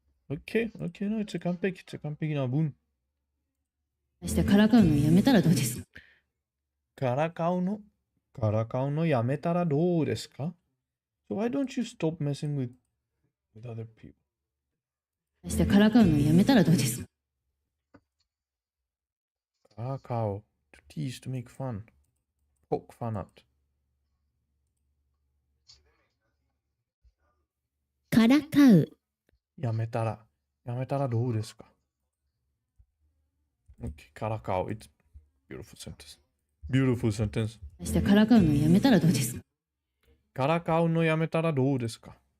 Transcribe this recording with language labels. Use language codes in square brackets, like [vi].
[en] Okay, no, it's a [ja] 完璧な文。してからかうのやめたらどうですか? からかうのやめたらどうですか? [en] So why don't you stop messing with other people? [ja] してからかうのやめたらどうですか? [en] からかう to tease, to make fun. Poke fun at. [ja] からかうやめたらどうですか? [en] Okay, からかう it's beautiful sentence. Beautiful sentence. [ja] してからかうのやめたらどうですか? からかうのやめたらどうですか?